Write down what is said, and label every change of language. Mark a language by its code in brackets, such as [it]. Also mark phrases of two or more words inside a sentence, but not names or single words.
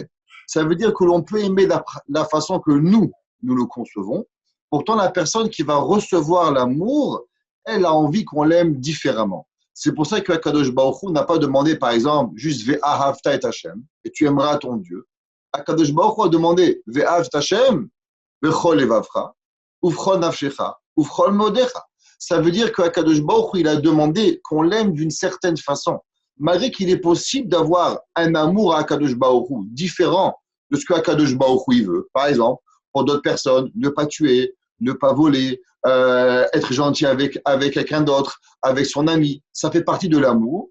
[fr] Ça veut dire que l'on peut aimer la façon que nous le concevons. Pourtant, la personne qui va recevoir l'amour, elle a envie qu'on l'aime différemment. C'est pour ça que [he] הקדוש ברוך הוא [fr] n'a pas demandé, par exemple, juste « [he] ואהבת את השם [fr] » et tu aimeras ton Dieu. [he] הקדוש ברוך הוא [fr] a demandé « [he] ואהבת השם בכל לבבך ובכל נפשך ובכל מאודך. [fr] Ça veut dire qu' [he] הקדוש ברוך הוא, [fr] il a demandé qu'on l'aime d'une certaine façon. Malgré qu'il est possible d'avoir un amour à [he] הקדוש ברוך הוא [fr] différent de ce qu' [he] הקדוש ברוך הוא [fr] veut. Par exemple, pour d'autres personnes, ne pas tuer, ne pas voler, être gentil avec quelqu'un d'autre, avec son ami, ça fait partie de l'amour.